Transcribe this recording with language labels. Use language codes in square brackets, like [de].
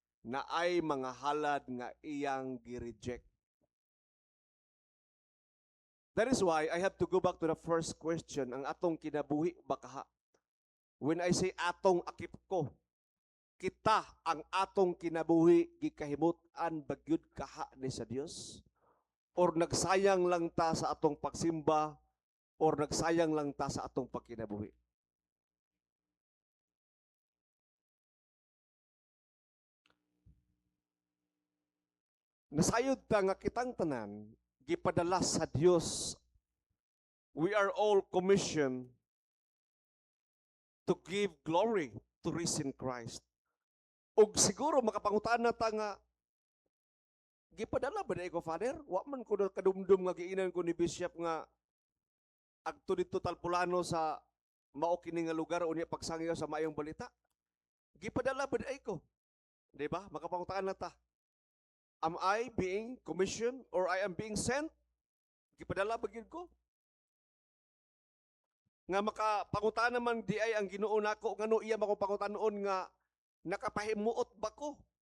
[ceb] Na ay mga halad nga iyang gi-reject. [en] That is why I have to go back to the first question, [ceb] ang atong kinabuhi ba kaha? [en] When I say [ceb] atong akip ko, kita ang atong kinabuhi gikahimut-an bagyud kaha ni sa Dios? Or nagsayang lang ta sa atong pagsimba? Or nagsayang lang ta sa atong pagkinabuhi? Nasayod ta nga kitang tanan gipadala sa Dios. [en] We are all commissioned to give glory to risen Christ. [ceb] Ug siguro makapangutana ta nga gipadala ba na ko, Father? Wa man ko kadumdum nga giinan ko ni Bishop nga agto dito Talpulano sa mao kini nga lugar unya pagsangyaw sa maayong balita. Gipadala ba na ko? Di ba? Makapangutana ta. [en] Am I being commissioned or I am being sent? [ceb] Gipadala ba gyud ko? Nga makapangutana man di ay ang Ginoo nako ngano iya makapangutanon nga nakapahimuot ba ko?